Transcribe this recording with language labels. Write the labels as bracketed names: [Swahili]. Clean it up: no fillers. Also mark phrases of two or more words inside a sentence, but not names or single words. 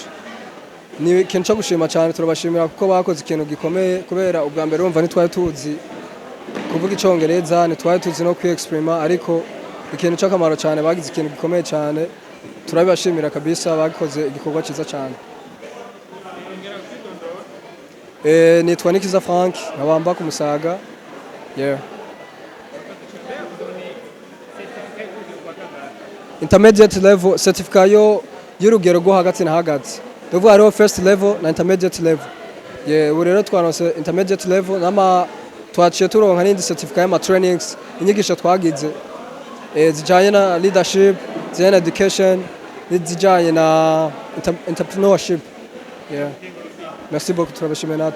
[Rundi] Ni ikintu cyo gushima cyane, turabashimira kuko bakoze ikintu gikomeye kubera ubwa mbere urumva ntitwari tuzi kuvuga icongereza, ntitwari tuzi no kwi-exprima, ariko ikintu cy'akamaro cyane, bagize ikintu gikomeye cyane, turabibashimira kabisa, bakoze igikorwa cyiza cyane. Nitwa Nikiza Frank, nkabamba ku Musaga. Yeah. [English] Intermediate level certificate [Rundi] y'urugero rwo hagati na hagati. Tuvuga hariho [English] first level [Rundi] na [English] intermediate level. [Rundi] Ubu rero twaronse [English] intermediate level, [Rundi] nama twaciye turonka n'indi certificate y'ama trainings, inyigisho twagize zijanye na leadership, zijanye na education, zijanye na entrepreneurship. [French] Merci beaucoup, turabashimiye natwe.